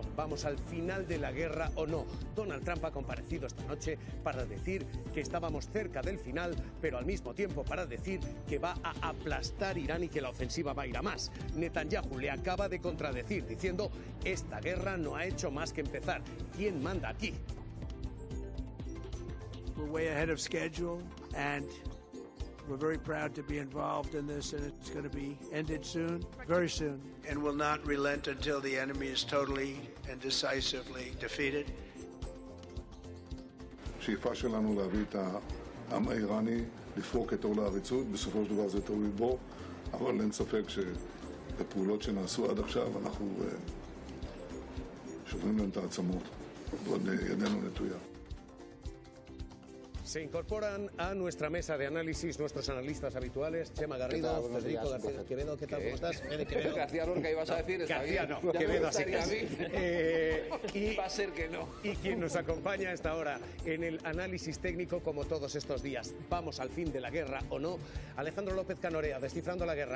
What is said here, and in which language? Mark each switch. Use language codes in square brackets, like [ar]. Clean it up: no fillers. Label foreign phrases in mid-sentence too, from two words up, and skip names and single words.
[es] ¿Vamos al final de la guerra o no? Donald Trump ha comparecido esta noche para decir que estábamos cerca del final, pero al mismo tiempo para decir que va a aplastar Irán y que la ofensiva va a ir a más. Netanyahu le acaba de contradecir diciendo: esta guerra no ha hecho más que empezar. ¿Quién manda aquí? [en] We're way ahead of schedule and we're very proud to be involved in this, and it's going to be ended soon, very soon. And will not relent until the enemy is totally and decisively defeated. [he] השאיפה שלנו להביא את העם האיראני לפרוק את עול העריצות, בסופו של דבר זה תלוי בו, אבל אין ספק שבפעולות שנעשו עד עכשיו אנחנו שוברים להם את העצמות, ועוד ידנו נטויה. [es] Se incorporan a nuestra mesa de análisis nuestros analistas habituales, Chema Garrido, Federico García Quevedo. ¿Qué tal? ¿Cómo estás? Quevedo. García Lorca ibas a decir, está García bien. no, Quevedo así Y va a ser que no. Y quien nos acompaña a esta hora en el análisis técnico, como todos estos días, vamos al fin de la guerra o no, Alejandro López Canorea, Descifrando la Guerra.